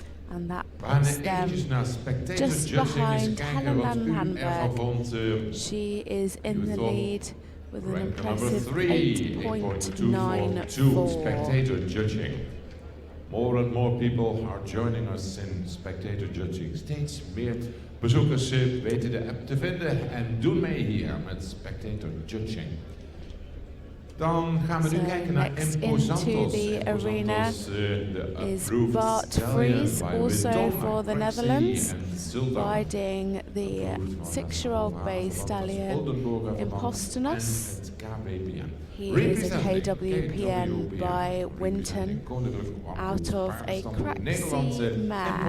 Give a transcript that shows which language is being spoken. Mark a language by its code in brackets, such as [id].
[en] And that puts them just behind Helen Landberg. She is in the lead with an impressive 8.94. Spectator judging. More and more people are joining us in spectator judging. [nl] Steeds meer bezoekers weten de app te vinden en doen mee hier met spectator judging. Dan gaan we nu kijken naar Imposantos. [en] The arena is Bart Vries, also for the Netherlands, riding the 6-year-old bay stallion Imposantos. He is a KWPN by Winton, out of a Craxi mare.